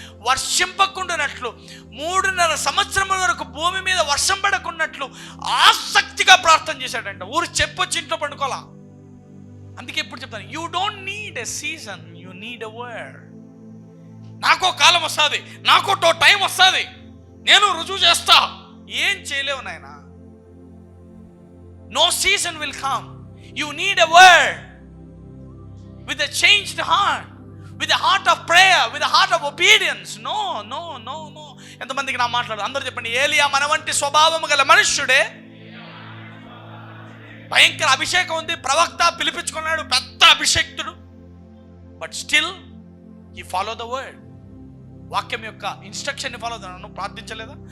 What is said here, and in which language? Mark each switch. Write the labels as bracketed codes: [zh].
[te] వర్షింపకుండానట్లు 3.5 సంవత్సరముల వరకు భూమి మీద వర్షం పడకున్నట్లు ఆసక్తిగా ప్రార్థన చేశాడంట. ఊరు చెప్పొచ్చి ఇంట్లో పండుకోవాలా. అందుకే ఇప్పుడు చెప్తాను, [en] You don't need a season, you need a word. [te] నాకో కాలం వస్తుంది, నాకో టైం వస్తుంది, నేను రుజువు చేస్తా. ఏం చేయలేవు నాయన. [en] No season will come. You need a word with a changed heart, with a heart of prayer, with a heart of obedience. [te] No. ఎంతమందికి నా మాట్లాడు? అందరూ చెప్పండి, ఏలియా మన వంటి స్వభావము గల మనుష్యుడే. భయంకర అభిషేకం ఉంది, ప్రవక్త పిలిపించుకున్నాడు, పెద్ద అభిషేక్తుడు. [en] But still he follow the word. [te] వాక్యం యొక్క ఇన్స్ట్రక్షన్ని ఫాలో. నువ్వు ప్రార్థించలేదా?